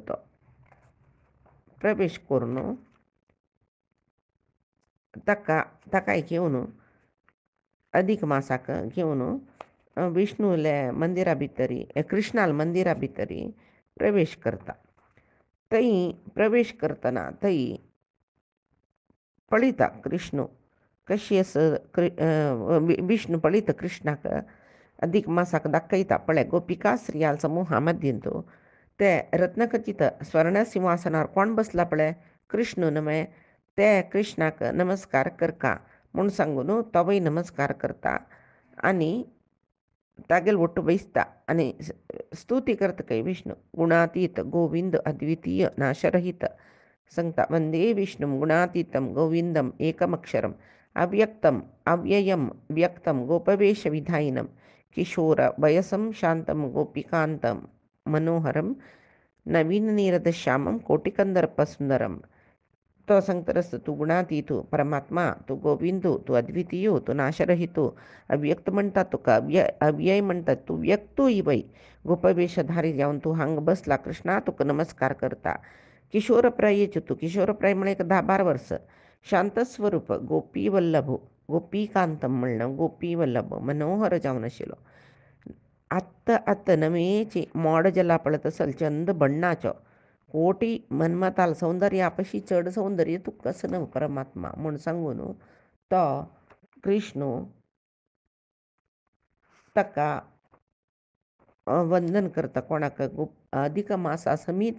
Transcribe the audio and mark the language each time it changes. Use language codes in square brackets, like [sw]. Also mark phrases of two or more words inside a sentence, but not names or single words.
[kok] तो प्रवेश करून ताकाय घेवन अदीक मासाक घेवन विष्णूले मंदिरा भितरी कृष्णाल मंदिरा भितरी प्रवेश करता. थंय प्रवेश करतना थंय पळयता कृष्ण कशी विष्णू पळयता कृष्णाक अदीक मासाक दाखयता पळय. गोपिका स्त्रियाल समूहा मध्येंतू ते रत्नखचित स्वर्ण सिंहासनार कोण बसला पळय कृष्ण न्हय. ते कृष्णाक नमस्कार करका म्हूण सांगून तोवय नमस्कार करता आनी तागेल वट्ट बसता आनी स्तुती करता खंय विष्णू. गुणातीत गोविंद अद्वितीय नाशरहित सांगता. [sa] वंदे विष्णुं गुणातीतं गोविंदम एकमक्षरम अव्यक्तम अव्ययम व्यक्तं गोपवेश विधायिनं किशोर वयसं शांतं गोपिकांतं मनोहरम नवीन नीरदश्यामं कोटिकंदर्पसुंदरम. [kok] तो सांगता रस्त तू गुणातीतू परमात्मा, तू गोविंदू, तू अद्वितीयो, तू नाशरहितो, अव्यक्त म्हणतात तुका, अव्यय म्हणतात, तू व्यक्तो इवय गोपवेशधारी जावन तू हांग बसला कृष्णा तुका नमस्कार करता. किशोरप्रायेच तू किशोरप्राय म्हळ्यार एक 10-12 वर्स. शांतस्वरूप गोपी वल्लभ गोपीकांतम म्हणणं गोपी वल्लभ मनोहर जावन आशिल्लो. ಅತ್ತ ನಮೇಚಿ ಮೋಡಜಲ ಪಳತसल चंद बण्णाचो कोटी मन्मताल सौंदर्य आपशी चड सौंदर्य तू कसं न परमात्मा म्हूण सांगून तो कृष्ण ताका वंदन करता. कोणाक अधिक मासा समीत.